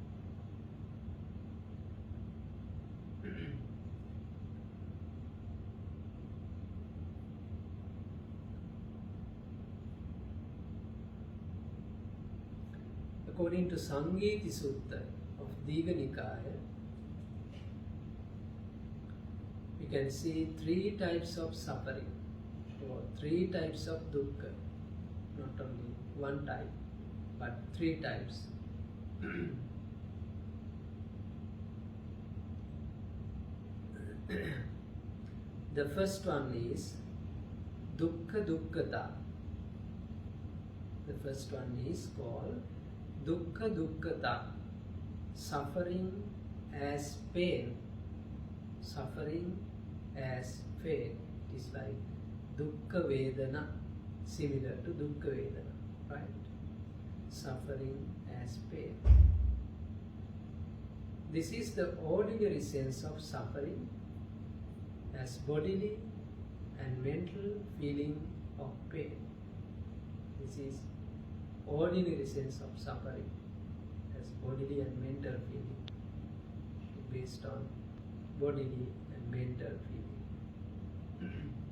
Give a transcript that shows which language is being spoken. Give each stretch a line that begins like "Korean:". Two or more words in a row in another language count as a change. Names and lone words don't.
English: According to Samgiti Sutta of Digha Nikaya, we can see 3 types of suffering or 3 types of dukkha, not only one type, but 3 types. The first one is
Pali: dukkha dukkhata.
English: The first one is called
Pali: dukkha dukkhata,
English: suffering as pain. Suffering as pain. It is like
Pali: dukkha vedana,
English: similar to
Pali: dukkha vedana,
English: right? Suffering as pain. This is the ordinary sense of suffering as bodily and mental feeling of pain. This is ordinary sense of suffering as bodily and mental feeling, based on bodily and mental feeling.